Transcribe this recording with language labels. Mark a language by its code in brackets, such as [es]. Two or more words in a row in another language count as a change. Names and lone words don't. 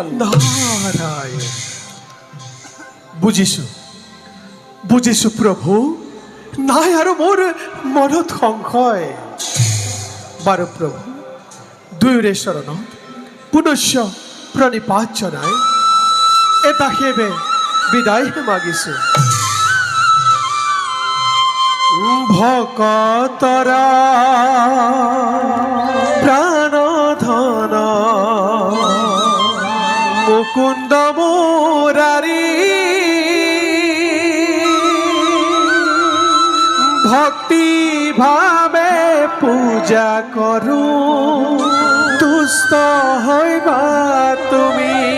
[as] নারায়ণ বুজিছো প্ৰভু নাই আৰু মোৰ মনত সংশয় বাৰু প্ৰভু দুয়োৰে চৰণত পুনশ্চ প্ৰণিপাত জনাই এটা সেৱে বিদায় মাগিছো ভকতৰা প্রাণধন মুকুন্দ মুরারি ভক্তি ভাবে পূজা করু তুষ্ট হইবা তুমি